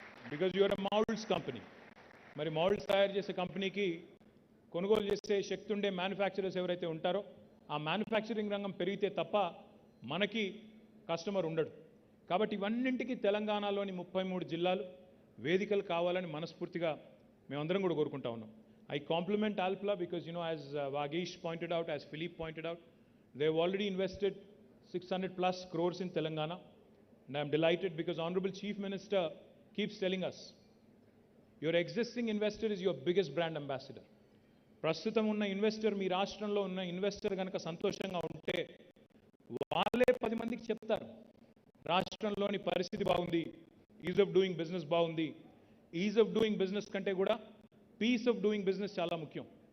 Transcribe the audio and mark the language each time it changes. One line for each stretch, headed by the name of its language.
English: Because you're a moulds company.
Telugu: మరి moulds తయారు చేసే కంపెనీకి కొనుగోలు చేసే శక్తి ఉండే మ్యానుఫ్యాక్చరర్స్ ఎవరైతే ఉంటారో ఆ మ్యానుఫ్యాక్చరింగ్ రంగం పెరిగితే తప్ప మనకి కస్టమర్ ఉండడు. కాబట్టి ఇవన్నింటికి తెలంగాణలోని 33 జిల్లాలు వేదికలు కావాలని మనస్ఫూర్తిగా మేమందరం కూడా కోరుకుంటా ఉన్నాం.
English: I compliment Alpla because, as Vagesh pointed out, as Philippe pointed out, they've already invested 600 plus crores in Telangana. And I'm delighted because Honorable Chief Minister keeps telling us, your existing investor is your biggest brand ambassador.
Telugu: ప్రస్తుతం ఉన్న investor, మీ రాష్ట్రంలో ఉన్న investor కనుక సంతోషంగా ఉంటే వాళ్ళే 10 మందికి చెప్తారు రాష్ట్రంలోని పరిస్థితి బాగుంది, ఈజ్ ఆఫ్ డూయింగ్ బిజినెస్ బాగుంది. ఈజ్ ఆఫ్ డూయింగ్ బిజినెస్ కంటే కూడా పీస్ ఆఫ్ డూయింగ్ బిజినెస్ చాలా ముఖ్యం.